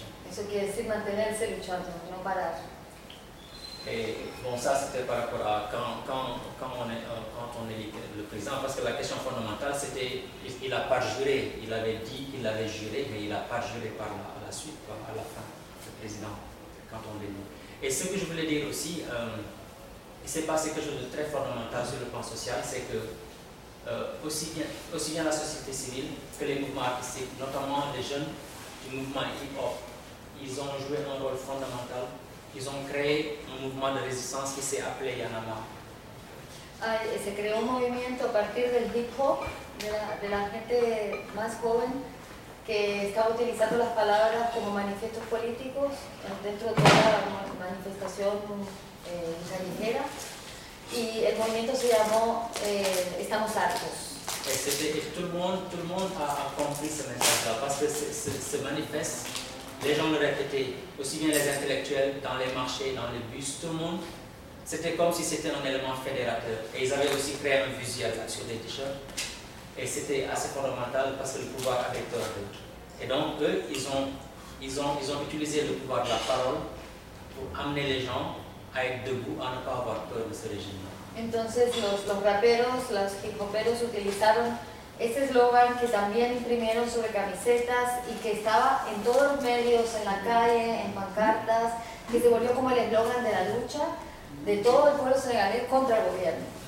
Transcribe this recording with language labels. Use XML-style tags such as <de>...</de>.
<es>Eso quiere decir mantenerse luchando, no parar.</es> <fr>Et bon, ça c'était par rapport à quand on est le président, parce que la question fondamentale c'était, il n'a pas juré, il avait dit qu'il avait juré, mais il n'a pas juré par la suite, quoi, à la fin, le président, quand on l'élit. Et ce que je voulais dire aussi, c'est passé quelque chose de très fondamental sur le plan social, c'est que aussi bien la société civile que les mouvements artistiques, notamment les jeunes du mouvement hip-hop, ils ont joué un rôle fondamental. Ils ont créé un mouvement de résistance qui s'est appelé Yanama.</fr> <es>Se creó un movimiento a partir del hip-hop, de la gente más joven que estaba utilizando las palabras como manifiestos políticos dentro de toda la manifestación callejera.</es> <fr>Et le mouvement s'appelait Estamos Hartos. Et tout le monde a compris ce message-là, parce que ce manifeste, les gens le répétaient, aussi bien les intellectuels, dans les marchés, dans les bus, tout le monde. C'était comme si c'était un élément fédérateur. Et ils avaient aussi créé un visuel sur des t-shirts. Et c'était assez fondamental parce que le pouvoir avait tort d'eux. Et donc, eux, ils ont utilisé le pouvoir de la parole pour amener les gens à être debout, à ne pas avoir peur de ce régime-là.</fr> <es>Entonces, los raperos, los hip-hoperos utilizaron ese eslogan que también imprimieron sobre camisetas y que estaba en todos los medios, en la calle, en pancartas, que se volvió como el eslogan de la lucha de todo el pueblo senegalés contra el gobierno.</es>